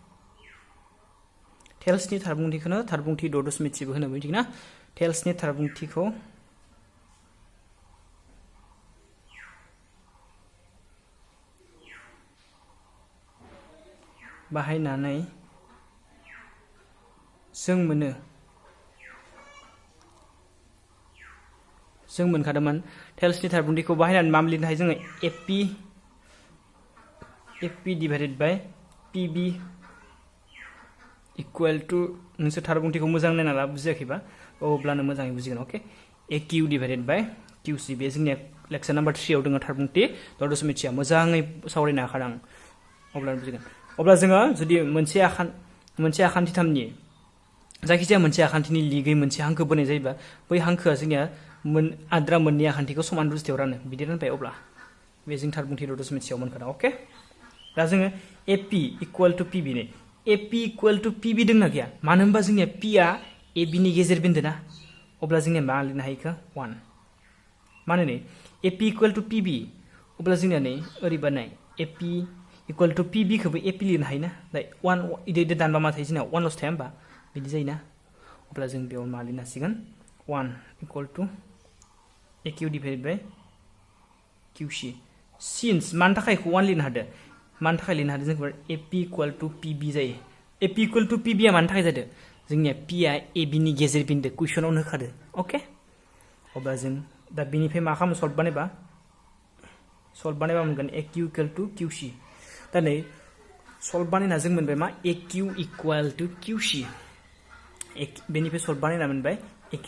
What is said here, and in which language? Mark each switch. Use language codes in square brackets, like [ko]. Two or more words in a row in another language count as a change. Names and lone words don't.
[brx] टेल्सनि थारबुंथिखौनो थारबुंथि 6.7 बो होनो मिथिगोना टेल्सनि थारबुंथिखौ बाहायनानै जों मोनखादोंमोन टेल्सनि थारबुंथिखौ बाहायनानै मा लिरनो हायो जोङो [en] AP divided by PB equal to [brx] नोंसोर थारबुंथिखौ मोजां नायना ला बुजियाखैबा अब्लानो मोजाङै बुजिगोन ओके [en] AQ divided by QC [brx] बे जोंनिया [en] lecture number 3 [brx] आव दङ थारबुंथि 6.7 आ मोजाङै सावरायनो हाखादों अब्लानो बुजिगोन अब्ला जोङो जुदि मोनसे आखान्थि 3नि जायखिजाया मोनसे आखान्थिनि लिगै मोनसे हांखो बोनाय जायोबा बै हांखोआ जोंनिया आद्रा मोननै आखान्थिखौ समान रुजुथियाव रानो बिदि रानबाय अब्ला बे जों थारबुंथि 6.7 आव मोनखादों ओके दा जोङो [en] AP equal to PB [brx] ने [en] AP equal to PB [brx] दंना गैया मानो होनबा जोंनिया P आ AB नि गेजेर बिन्दो ना अब्ला जोंनिया मा लिरनो हायो 1 माने नै [en] AP equal to PB [brx] अब्ला जोंनिया नै ओरैबा नाय [en] AP equal to PB [brx] खौबो AP लिरनो हायो ना 1 इदि दानबा मा थायो जोंना 1 ल'सो थाया होमबा बिदि जायोना अब्ला जों बेयाव मा लिरनो हासिगोन [en] 1 equal to AQ divided by QC since [brx] मानि थाखाय 1 लिरनो हादों मानि थाखाय लिरनो हादों जों [en] AP equal to PB [brx] जायो [en] AP equal to PB [brx] आ मानि थाखाय जादों जोंनिया P आ AB नि गेजेर बिन्दो कुइसनाव होखादों ओके अब्ला जों दा बिनिफ्राय मा खालामो सल्भ बानायबा मोनगोन [en] AQ equal to QC [brx] दा नै सल्भ बानायना जों मोनबाय मा [en] AQ equal to QC [brx] बेनिफ्राय सल्भ बानायना मोनबाय AQ